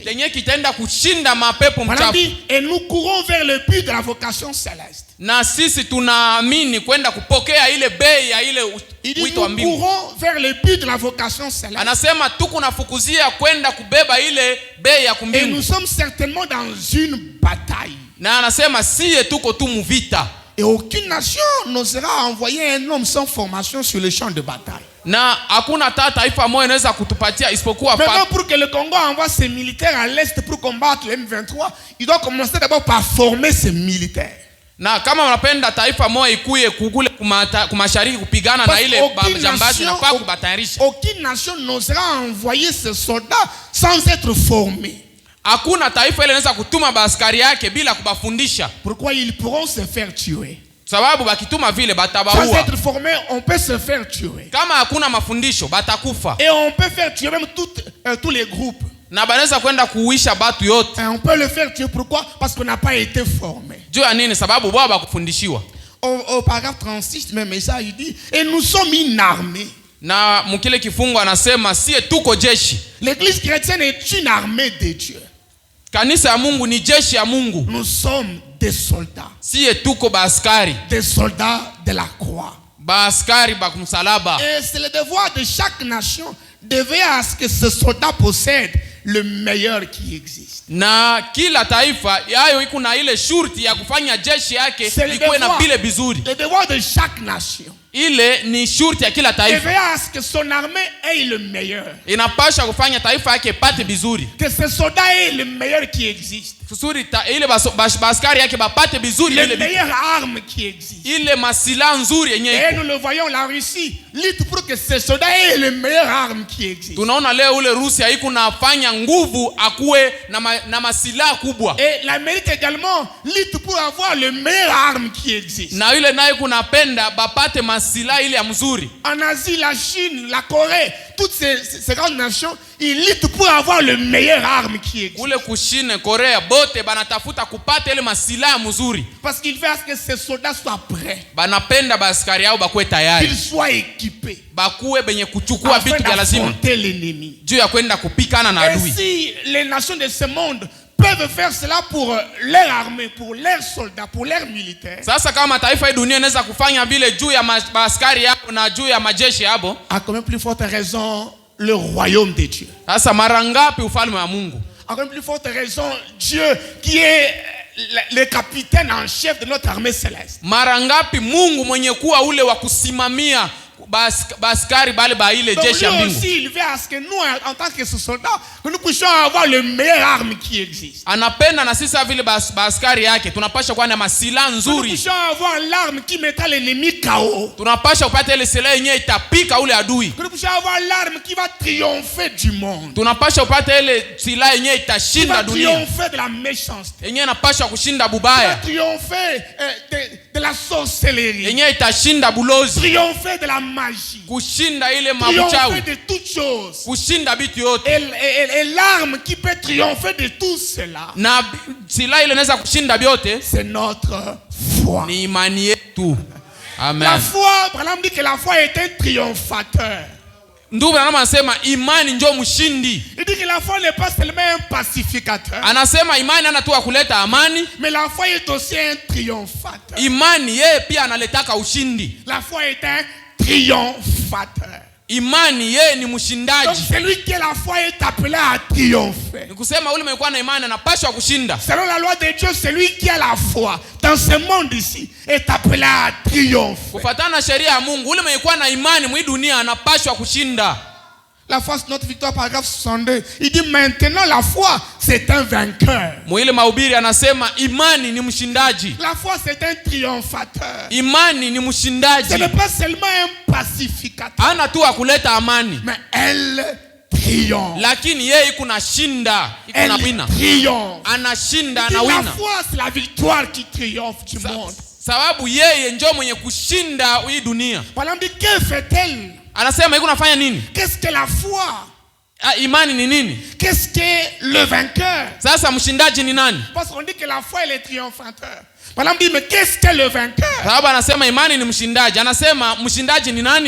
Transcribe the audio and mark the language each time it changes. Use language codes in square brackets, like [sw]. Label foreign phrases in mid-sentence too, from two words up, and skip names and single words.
[sw] kenye kitaenda kushinda mapepo [fr] Voilà [sw] mchafu. [fr] dit, et nous courons vers le but de la vocation céleste. [sw] Na sisi tunaamini kwenda kupokea ile bei ya ile [fr] Il dit, [sw] wito wa [fr] nous [sw] mbingu. [fr] courons vers le but de la vocation céleste. [sw] Anasema tuko nafukuzia kwenda kubeba ile bei ya [fr] Et nous [sw] kumbingu, [fr] sommes certainement dans une bataille. [sw] na anasema siye tuko tu muvita, [fr] Et aucune nation n'osera envoyer un homme sans formation sur le champ de bataille. [sw] na hakuna hata taifa moja inaweza kutupatia isipokuwa [fr] Maintenant, pour que le Congo envoie ses militaires à l'est pour combattre le M23, il doit commencer d'abord par former ses militaires. [sw] na kama unapenda taifa moja ikuye kukule kumashariki kupigana na ile jambazi na kwa kubatayarisha. [fr] Aucune nation n'osera envoyer ses soldats sans être formés. [sw] Hakuna taifa ile inaweza kutuma baaskari yake bila kubafundisha. [fr] Pourquoi ils pourront se faire tuer? [sw] sababu bakituma vile [fr] Sans [sw] batabaua. [fr] être formé, on peut se faire tuer. [sw] Kama hakuna mafundisho batakufa. [fr] Et on peut faire tuer même tous les groupes. [sw] Na banaweza kwenda kuuisha batu yote. [fr] Et on peut le faire tuer. Pourquoi? Parce qu'on n'a pas été formé. [sw] Juu ya nini? Sababu baba bakufundishiwa. [fr] Au paragraphe 36, même ça, il dit, et nous sommes une armée. [sw] Na mkile kifungo anasema siye tuko jeshi. [fr] L'église chrétienne est une armée de Dieu. [sw] Kanisa ya Mungu ni jeshi ya Mungu. [fr] Nous sommes des soldats. [sw] Siye tuko baaskari. [fr] Des soldats de la croix. [sw] Baaskari bakumsalaba. [fr] Et c'est le devoir de chaque nation de veiller à ce que ce soldat possède le meilleur qui existe. [sw] Na kila taifa yayo iko na ile shurti ya kufanya jeshi yake ikuwe na vile vizuri. [fr] Le devoir de chaque nation. [sw] Ile ni shurti ya kila [fr] De [sw] taifa. [fr] veiller à ce que son armée ait le meilleur. [sw] Inapasha kufanya taifa yake pate vizuri. [fr] Que ce soldat ait le meilleur qui existe. [sw] Kusudi ile baskari yake bapate vizuri [fr] les [sw] ile [fr] meilleures armes qui existent. [sw] ile masila nzuri yenye [fr] Et nous le voyons, la Russie lutte pour que ces soldats aient les meilleures armes qui existent. [sw] Tunaona leo ule Rusi haiko nafanya nguvu akuwe na masila kubwa. [fr] Et l'Amérique également lutte pour avoir les meilleures armes qui existent. [sw] Na ile naye kunapenda bapate masila ile ya mzuri. [fr] En Asie, la Chine, la Corée, toutes ces grandes nations, ils luttent pour avoir les meilleures armes qui existent. [sw] Ule kushine Korea bote banatafuta kupata ile masila mzuri. [fr] Parce qu'ils veulent que ces soldats soient prêts. [sw] Banapenda baskari yao bakuwe tayari. [fr] Qu'ils soient équipés. [sw] Bakuwe benye kuchukua vitu vya lazima. [fr] Affronter l'ennemi. [sw] Juu ya kwenda kupikana na adui. [fr] Et si les nations de ce monde peuvent faire cela pour leur armée, pour leurs soldats, pour leurs militaires. [sw] Sasa kama taifa hii dunia inaweza kufanya vile juu ya askari yao na juu ya majeshi yao, [fr] à quand même plus forte raison le royaume de Dieu. [sw] Sasa mara ngapi ufalme wa Mungu? [fr] À quand même plus forte raison Dieu qui est le capitaine en chef de notre armée céleste. [sw] Mara ngapi Mungu mwenye kuwa ule wa kusimamia baskari bale ba ile jeshi ya mbingu. [fr] Aussi, il veut à ce que nous, en tant que soldats, que nous puissions avoir les meilleures armes qui existent. [sw] Anapenda na sisi vile baskari yake tunapasha kuwa na masila nzuri. [fr] Nous puissions avoir l'arme qui mettra l'ennemi KO. [sw] Tunapasha kupata ile silaha yenyewe itapika ule adui. [fr] Nous puissions avoir l'arme qui va triompher du monde. [sw] Tunapasha kupata ile silaha yenyewe itashinda dunia. [fr] Triompher de la méchanceté. [sw] Yenyewe inapasha kushinda bubaya. [fr] Triompher de la sorcellerie. [sw] Yenyewe itashinda bulozi. [fr] Triompher de la magie. [sw] Kushinda ile [fr] triompher [sw] mabuchawi. [fr] de toutes choses. [sw] Kushinda vitu yote. [fr] Et l'arme qui peut triompher de tout cela, [sw] na silaha ile inaweza kushinda vyote, [fr] c'est notre foi. [sw] Ni imani yetu. Amen. [fr] La foi, Branham dit que la foi est un triomphateur. [sw] Ndugu Branham anasema imani ndio mshindi. [fr] Il dit que la foi n'est pas seulement un pacificateur. [sw] Anasema imani hana tu kuleta amani, [fr] mais la foi est aussi un triomphateur. [sw] Imani yeye pia analetaka ushindi. [fr] La foi est un triomphateur. [sw] Imani yeye ni mshindaji. [fr] Donc celui qui a la foi est appelé à triompher. [sw] Nikusema ule mwenye na imani anapaswa kushinda. [fr] Selon la loi de Dieu, celui qui a la foi dans ce monde ici est appelé à triompher. [sw] Kufuatana na sheria ya Mungu, ule mwenye na imani mwi dunia anapaswa kushinda. [fr] La foi c'est notre victoire, paragraphe 62. Il dit maintenant la foi c'est un vainqueur. [sw] Mwile mahubiri anasema imani ni mshindaji. [fr] La foi c'est un triomphateur. [sw] Imani ni mshindaji. [fr] Ce n'est pas seulement un pacificateur. [sw] Hana tu kuleta amani. [fr] Mais elle triomphe. [sw] Lakini yeye kuna shinda, iko na wina. [fr] Triomphe. [sw] Anashinda na wina. [fr] La foi c'est la victoire qui triomphe du monde. [sw] Sababu yeye ndio mwenye kushinda hii dunia. [fr] Voilà, dit que fait-elle? [sw] Anasema iko nafanya nini? [fr] Qu'est-ce que la foi? [sw] Imani ni nini? [fr] Qu'est-ce que le vainqueur? [sw] Sasa mshindaji ni nani? [fr] Parce qu'on dit que la foi elle est triomphateur. Voilà, dit mais qu'est-ce que le vainqueur? [sw] Sababu anasema imani ni mshindaji. Anasema mshindaji ni nani?